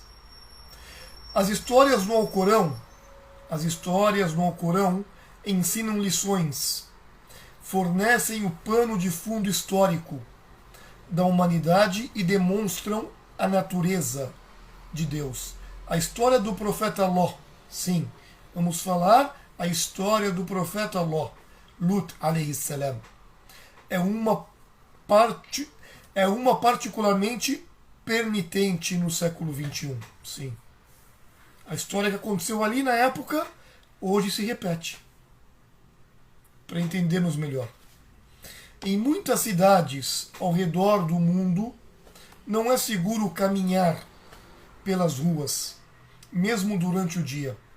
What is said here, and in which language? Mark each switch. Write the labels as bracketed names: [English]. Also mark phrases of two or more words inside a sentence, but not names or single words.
[Portuguese] As histórias no Alcorão ensinam lições, fornecem o pano de fundo histórico da humanidade e demonstram a natureza de Deus. A história do profeta Ló, sim, vamos falar a história do profeta Ló, [Arabic] لوط عليه السلام. [Portuguese] É uma particularmente permitente no século XXI, sim. A história que aconteceu ali na época, hoje se repete, para entendermos melhor. Em muitas cidades ao redor do mundo, não é seguro caminhar pelas ruas, mesmo durante o dia.